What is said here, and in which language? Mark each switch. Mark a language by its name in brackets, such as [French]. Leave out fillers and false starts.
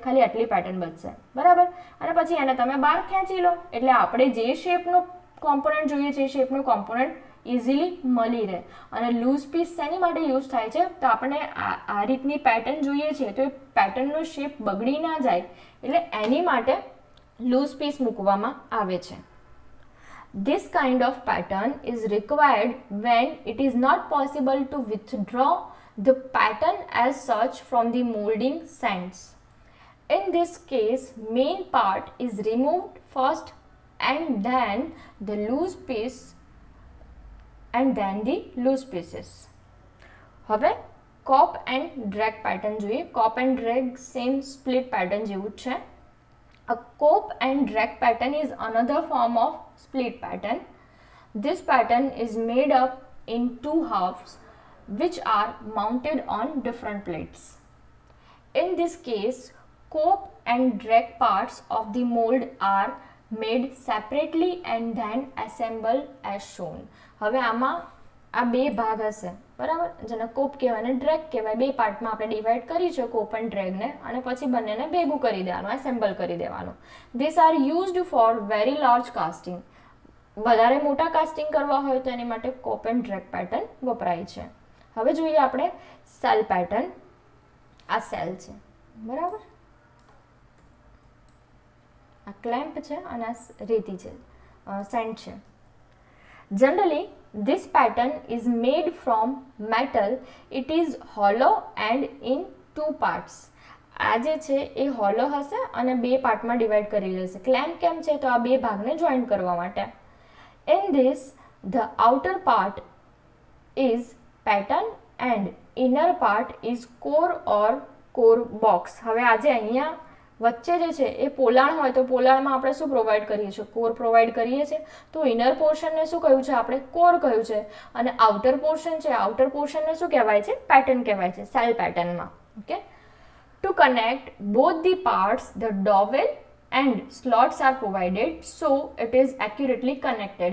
[Gujarati] ખાલી આટલી પેટર્ન બચશે બરાબર. અને પછી એને તમે બહાર ખેંચી લો એટલે આપણે જે શેપનો કોમ્પોનન્ટ જોઈએ છે એ શેપનો કોમ્પોનન્ટ ઇઝીલી મળી રહે. અને લૂઝ પીસ શેની માટે યુઝ થાય છે? તો આપણે આ રીતની પેટર્ન જોઈએ છે તો એ પેટર્નનો શેપ બગડી ના જાય એટલે એની માટે લૂઝ પીસ મૂકવામાં આવે છે. [English] This kind of pattern is required when it is not possible to withdraw the pattern as such from the molding sands. In this case, main part is removed first and then the loose piece and then the loose pieces. [Gujarati] હવે કોપ and drag pattern જોઈએ. કોપ and drag same split pattern જેવું જ છે. [English] A cope and drag pattern is another form of split pattern. This pattern is made up in two halves which are mounted on different plates. In this case, cope and drag parts of the mold are made separately and then assembled as shown. [Gujarati] હવે આમાં આ બે ભાગ હશે બરાબર, જેને કોપ કહેવાય અને ડ્રેગ કહેવાય. બે પાર્ટમાં આપણે ડિવાઈડ કરી છે કોપ એન્ડ ડ્રેગને અને પછી બંનેને ભેગું કરી દેવાનું, એસેમ્બલ કરી દેવાનું. [English] This are used for very large casting. [Gujarati] વધારે મોટા કાસ્ટિંગ કરવા હોય તો એની માટે કોપ એન્ડ ડ્રેગ પેટર્ન વપરાય છે. હવે જોઈએ આપણે સેલ પેટર્ન. આ સેલ છે બરાબર, આ ક્લેમ્પ છે અને આ રેતી છે, સેન્ડ છે. [English] Generally, this pattern is made from metal. It is hollow and in two parts. [Gujarati] આ જે છે એ હોલો હશે અને બે પાર્ટમાં ડિવાઈડ કરી રહેશે. ક્લેમ્પ કેમ છે? તો આ બે ભાગને જોઈન્ટ કરવા માટે. [English] In this, the outer part is pattern and inner part is core or core box. [Gujarati] હવે આજે અહીંયા વચ્ચે જે છે એ પોલાણ હોય તો પોલાણમાં આપણે શું પ્રોવાઈડ કરીએ છીએ? કોર પ્રોવાઈડ કરીએ છીએ. તો ઇનર પોર્શનને શું કહ્યું છે આપણે? કોર કહ્યું છે. અને આઉટર પોર્શન છે, આઉટર પોર્શનને શું કહેવાય છે? પેટર્ન કહેવાય છે સેલ પેટર્નમાં. Okay. [English] To connect both the parts the dowel and slots are provided so it is accurately connected.